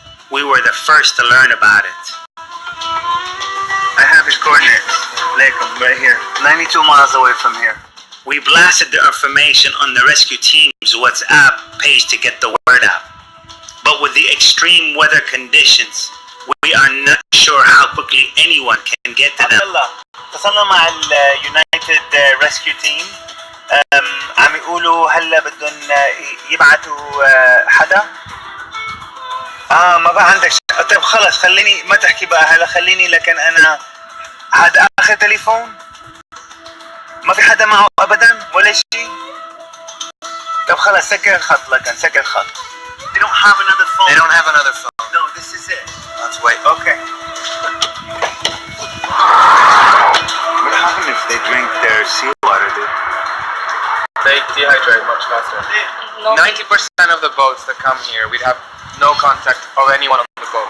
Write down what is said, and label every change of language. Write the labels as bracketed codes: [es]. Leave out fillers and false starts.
[en] We were the first to learn about it. I have his coordinates. Litecoin, right here. 92 miles away from here. We blasted the information on the rescue team's WhatsApp page to get the word out. But with the extreme weather conditions, we are not sure how quickly anyone can get to them. [ar] اتصلنا مع اليونايتد ريسكيو تيم، عم يقولوا هلا بدهم يبعثوا حدا. ما بقى عندك طيب خلص خليني ما تحكي بقى هلا، خليني لكن انا هذا اخر تليفون، ما في حدا معه ابدا ولا شيء. طب خلص سكر الخط لكن سكر الخط. [en] They don't have another phone. They don't have another phone. No, this is it. Let's wait. Okay. What happens if they drink their seawater, dude? They dehydrate much faster. 90% of the boats that come here, we'd have no contact of anyone on the boat.